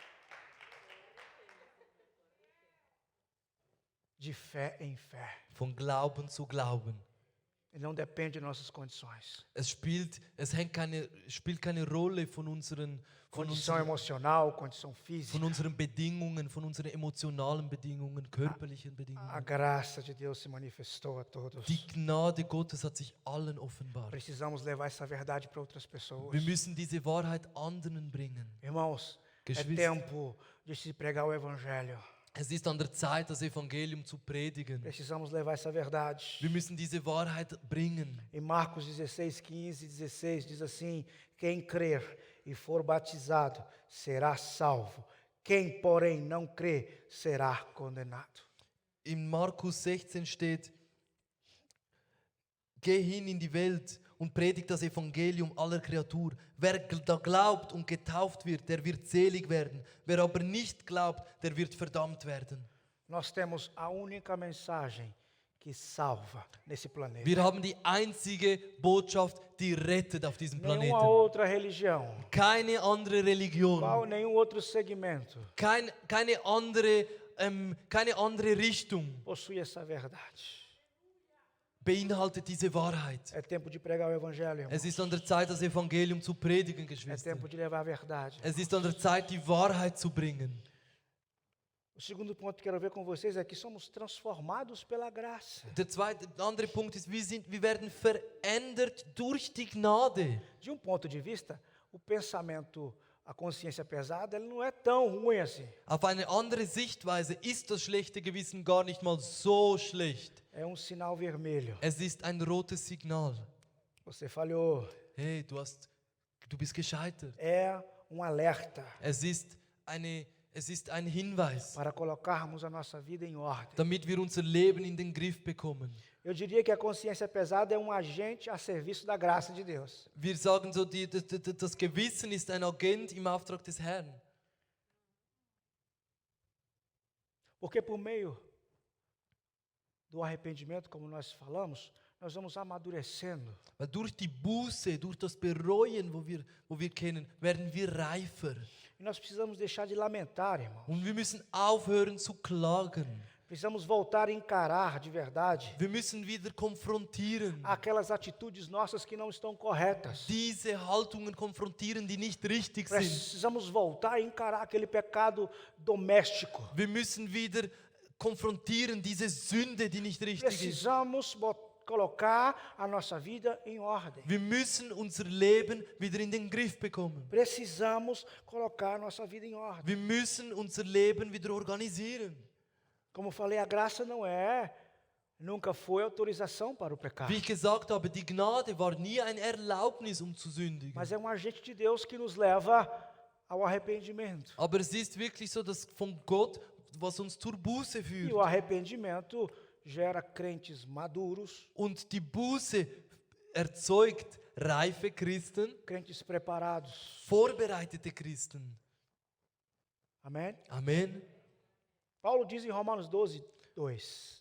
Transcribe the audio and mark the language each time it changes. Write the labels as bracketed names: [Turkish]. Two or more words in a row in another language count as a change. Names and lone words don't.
[Portuguese] De fé em fé. [German] Von Glauben zu Glauben. [Portuguese] E não depende de nossas condições. [German] Es spielt keine Rolle von unseren [Portuguese] Condição emocional, condição física. [German] Bedingungen, von unseren emotionalen Bedingungen, körperlichen [Portuguese] A [German] Bedingungen. [Portuguese] graça de Deus se manifestou a todos. [German] Die Gnade Gottes hat sich allen offenbart. [Portuguese] Precisamos levar essa verdade para outras pessoas. [German] Wir müssen diese Wahrheit anderen bringen. [Portuguese] Irmãos, é [German] Geschwister. [Portuguese] tempo de se pregar o Evangelho. [German] Es ist an der Zeit, das Evangelium zu predigen. [Portuguese] Precisamos levar essa verdade. [German] Wir müssen diese Wahrheit bringen. [Portuguese] Em Marcos 16, 15 e 16 diz assim: quem crer e for batizado será salvo. Quem, porém, não crer será condenado. [German] In Markus 16 steht, geh hin in die Welt und predigt das Evangelium aller Kreatur. Wer da glaubt und getauft wird, der wird selig werden. Wer aber nicht glaubt, der wird verdammt werden. [Portuguese] Nós temos a única mensagem que salva nesse planeta. [German] Wir haben die einzige Botschaft, die rettet auf diesem [Portuguese] Nenhuma [German] Planeten. [Portuguese] outra religião, [German] Keine andere Religion, [Portuguese] nenhum outro segmento [German] keine andere Richtung [Portuguese] possui essa verdade. [German] beinhaltet diese Wahrheit. [Portuguese] É tempo de pregar o Evangelho, irmão. [German] Es ist an der Zeit, das Evangelium zu predigen, [Portuguese] É [German] Geschwister. [Portuguese] tempo de levar a verdade. [German] Es ist an der Zeit, die Wahrheit zu bringen. [Portuguese] O segundo ponto que quero ver com vocês é que somos transformados pela graça. [German] Der andere Punkt ist, wir werden verändert durch die Gnade. [Portuguese] De um ponto de vista, o pensamento a consciência pesada ele não é tão ruim assim. [German] Auf eine andere Sichtweise ist das schlechte Gewissen gar nicht mal so schlecht. [Portuguese] É um sinal vermelho. [German] Es ist ein rotes Signal. [Portuguese] Você falhou. [German] Hey, du bist gescheitert. [Portuguese] É um alerta [German] Es ist ein Hinweis, [Portuguese] para colocarmos a nossa vida em ordem. [German] damit wir unser Leben in den Griff bekommen. [Portuguese] Eu diria que a consciência pesada é um agente a serviço da graça de Deus. [German] Wir sagen so, das Gewissen ist ein Agent im Auftrag des Herrn. [Portuguese] Porque por meio do arrependimento, como nós falamos, nós vamos amadurecendo. [German] Weil durch die Buße, durch das Bereuen, wo wir kennen, werden wir reifer. [Portuguese] E nós precisamos deixar de lamentar, irmão. [German] Und wir müssen aufhören zu klagen. [Portuguese] Precisamos voltar a encarar de verdade [German] Wir müssen wieder konfrontieren. [Portuguese] aquelas atitudes nossas que não estão corretas. [German] Diese Haltungen konfrontieren, die nicht richtig sind. [Portuguese] Precisamos voltar a encarar aquele pecado doméstico. [German] Wir müssen wieder konfrontieren diese Sünde, die nicht richtig ist. [Portuguese] Precisamos colocar a nossa vida em ordem. [German] Wir müssen unser Leben wieder in den Griff bekommen. [Portuguese] Precisamos colocar a nossa vida em ordem. [German] Wir müssen unser Leben wieder organisieren. [Portuguese] Como falei, a graça nunca foi autorização para o pecado. [German] Wie ich gesagt habe, die Gnade war nie ein Erlaubnis, zu sündigen. [Portuguese] Mas é um agente de Deus que nos leva ao arrependimento. [German] Aber es ist wirklich so, dass von Gott, was uns zur Buße [Portuguese] E [German] führt. [Portuguese] o arrependimento gera crentes maduros, [German] Und die Buße erzeugt reife Christen, [Portuguese] crentes preparados. [German] vorbereitete Christen. [Portuguese] Amém? [German] Amen. [Portuguese] Paulo diz em Romanos 12, 2: